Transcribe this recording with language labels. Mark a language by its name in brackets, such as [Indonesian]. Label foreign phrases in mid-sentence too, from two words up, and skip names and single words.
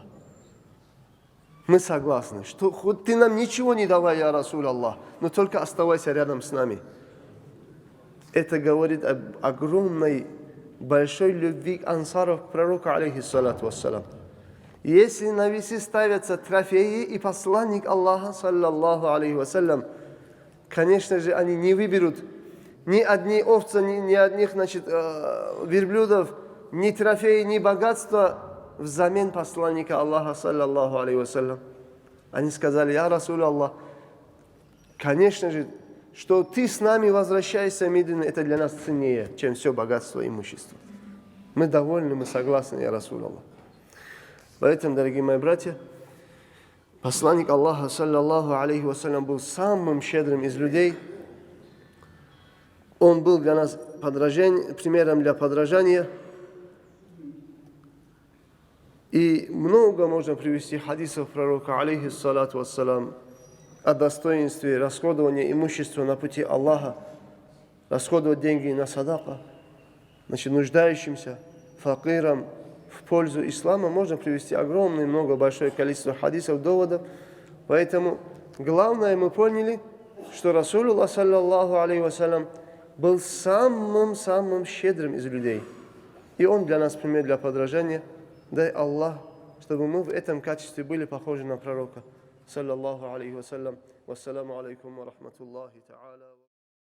[Russian] Мы согласны, что хоть ты нам ничего не давай, [Arabic] يا رسول الله, [Russian] но только оставайся рядом с нами. Это говорит об огромной, большой любви ансаров к пророку, [Arabic] عليه الصلاة والسلام. [Russian] Если на весы ставятся трофеи и посланник Аллаха, [Arabic] صلى الله عليه وسلم, [Russian] конечно же, они не выберут ни одни овцы, ни одних, верблюдов, ни трофеи, ни богатства взамен посланника Аллаха, [Arabic] صلى الله عليه وسلم. [Russian] Они сказали: [Arabic] يا رسول الله, [Russian] конечно же, что ты с нами возвращаешься в Медину, это для нас ценнее, чем все богатство и имущество. Мы довольны, мы согласны, [Arabic] يا رسول الله. [Russian] Поэтому, дорогие мои братья, посланник Аллаха, [Arabic] صلى الله عليه وسلم, [Russian] был самым щедрым из людей. Он был для нас примером для подражания. И много можно привести хадисов пророка, [Arabic] عليه الصلاة والسلام, [Russian] о достоинстве расходования имущества на пути Аллаха, расходовать деньги на садака, нуждающимся, факирам, в пользу ислама. Можно привести огромное, большое количество хадисов, доводов. Поэтому главное, мы поняли, что Расулуллах, [Arabic] صلى الله عليه وسلم, [Russian] был самым щедрым из людей. И он для нас пример для подражания. Дай Аллах, чтобы мы в этом качестве были похожи на пророка, [Arabic] صلى الله عليه وسلم. والسلام عليكم ورحمة الله تعالى.